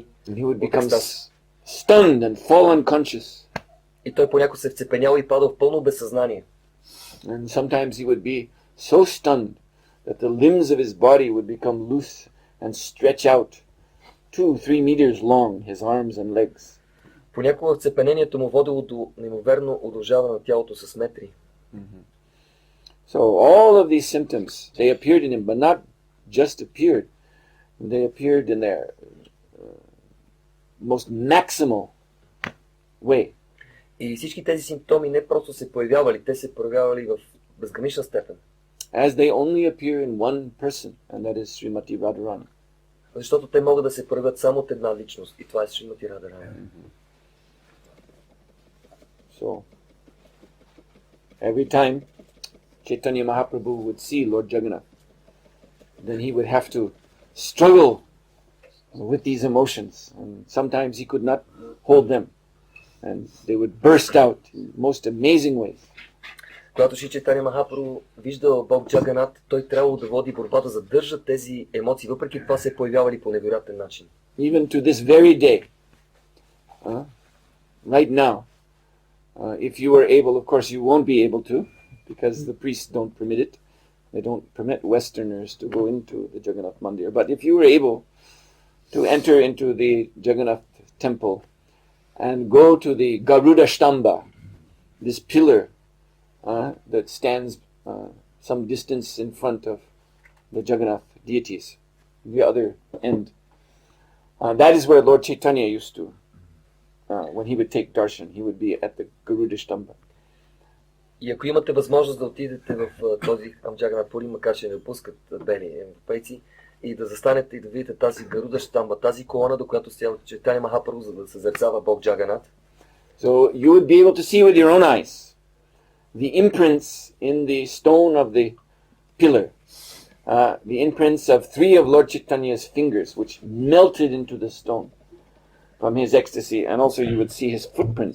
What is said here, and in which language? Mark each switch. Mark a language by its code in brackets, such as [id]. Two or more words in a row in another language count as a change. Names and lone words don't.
[en] And he would become stunned and fall unconscious. [bg] И той понякога се вцепенял и падал в пълно безсъзнание. [en] And sometimes he would be so stunned that the limbs of his body would become loose and stretch out 2-3 meters long, his arms and legs. [bg] Понякога вцепенението му водило до неимоверно удължаване на тялото с метри. [en] So all of these symptoms, they appeared in him, but not just appeared. They appeared in their most maximal way. [bg] И всички тези симптоми не просто се появявали, те се проявявали в безгранична степен. [en] As they only appear in one person, and that is Srimati Radharani. [bg] Защото те могат да се проявят само от една личност, и това е Шримати Радharani. [en] So, every time Chaitanya Mahaprabhu would see Lord Jagannath, then he would have to struggle with these emotions, and sometimes he could not hold them, and they would burst out in most amazing ways. [bg] Когато Шри Чайтаня Махапрабху виждал Бог Джаганат, той трябвало да води борба да задържа тези емоции, въпреки това се появявали по невероятен начин. [en] Even to this very day, right now, if you were able, of course you won't be able to, because the priests don't permit it. They don't permit Westerners to go into the Jagannath Mandir. But if you were able to enter into the Jagannath temple and go to the Garuda Shtamba, this pillar that stands some distance in front of the Jagannath deities, the other end. That is where Lord Chaitanya used to, when he would take darshan, he would be at the Garuda Shtamba. [bg] И ако имате възможност да отидете в този Джаганат Пури, макар че не пускат бели европейци, и да застанете и да видите тази Гаруда Штамба, тази колона, до която стоял Чайтаня Махапрабху, за да съзерцава Бог Джаганат. [en] So you would be able to see with your own eyes the imprints in the stone of the pillar, the imprints of 3 of Lord Chaitanya's fingers, which melted into the stone from his ecstasy, and also you would see his footprints.